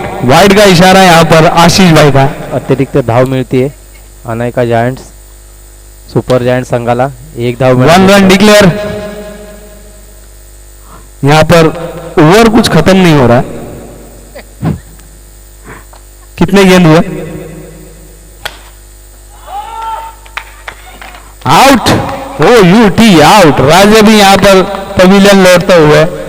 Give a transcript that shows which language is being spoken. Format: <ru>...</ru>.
<hi>Wide का इशारा यहाँ पर आशीष भाई का.</hi> <mr>अतिरिक्त धाव मिळतीये अनायका जायंट्स सुपर जायंट संघाला. 1 धाव 1 रन डिक्लेअर.</mr> <hi>यहाँ पर ओवर कुछ खत्म नहीं हो रहा है. कितने गेंद हुए? आउट। ओ यूटी आउट। राजे भी यहाँ पर पवेलियन लौटते हुए।</hi>